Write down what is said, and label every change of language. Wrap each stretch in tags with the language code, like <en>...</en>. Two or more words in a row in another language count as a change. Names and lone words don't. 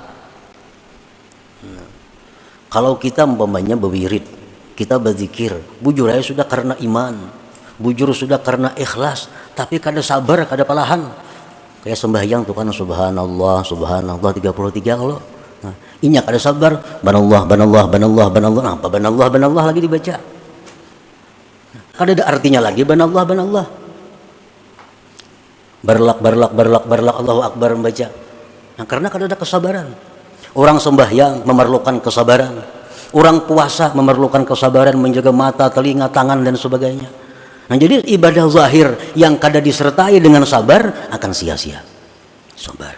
<bjn>Kalau kita umpamanya berwirid, kita berzikir, bujur aja sudah karena iman, bujur sudah karena ikhlas, tapi kada sabar, kada perlahan. Kayak sembahyang tuh kan</bjn> <ar>سبحان الله سبحان الله</ar> <bjn>33 kalau. Nah, ini kada sabar, banallah, banallah, banallah, banallah. Nah, apa banallah, banallah lagi dibaca. Kada ada artinya lagi banallah, banallah. Barlak, barlak, barlak, barlak,</bjn> <ar>الله أكبر</ar> <bjn>membaca. Nah, karena kada ada kesabaran. Orang sembahyang memerlukan kesabaran. Orang puasa memerlukan kesabaran, menjaga mata, telinga, tangan dan sebagainya. Nah, jadi ibadah zahir yang kada disertai dengan sabar akan sia-sia. Sabar.</bjn>